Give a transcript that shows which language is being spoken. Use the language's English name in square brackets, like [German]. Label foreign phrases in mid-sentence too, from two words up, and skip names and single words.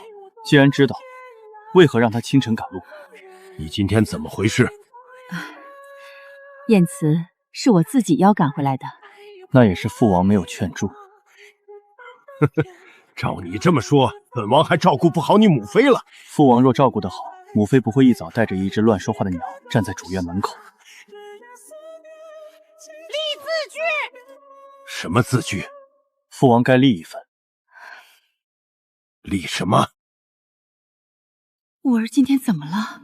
[Chinese] 既然知道，為何讓她清晨趕路？你今天怎麼回事？燕慈是我自己邀趕回來的。那也是父王沒有勸住。照你這麼說，本王還照顧不好你母妃了。父王若照顧得好，母妃不會一早帶着一隻亂說話的鳥站在主院門口。立字據。什麼字據？父王該立一份。立什麼？五兒今天怎麼了？